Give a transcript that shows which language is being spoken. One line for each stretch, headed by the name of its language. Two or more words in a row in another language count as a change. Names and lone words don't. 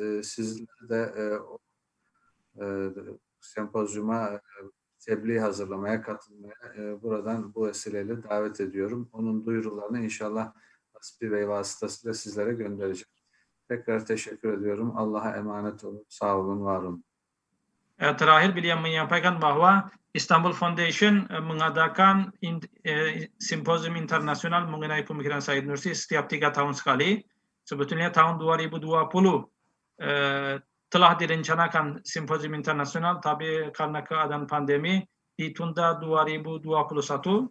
Turkish: Sizleri de sempozyuma tebliğ hazırlamaya, katılmaya buradan bu vesileyle davet ediyorum. Onun duyurularını inşallah Hasbi Bey vasıtasıyla sizlere göndereceğim. Tekrar teşekkür ediyorum. Allah'a emanet olun. Sağ olun, var olun.
Indonesian: Terakhir beliau menyampaikan bahwa Istanbul Foundation mengadakan simposium internasional mengenai pemikiran Said Nursi setiap 3 tahun sekali. Sebetulnya tahun 2020 telah direncanakan simposium internasional, tapi karena keadaan pandemi ditunda 2021.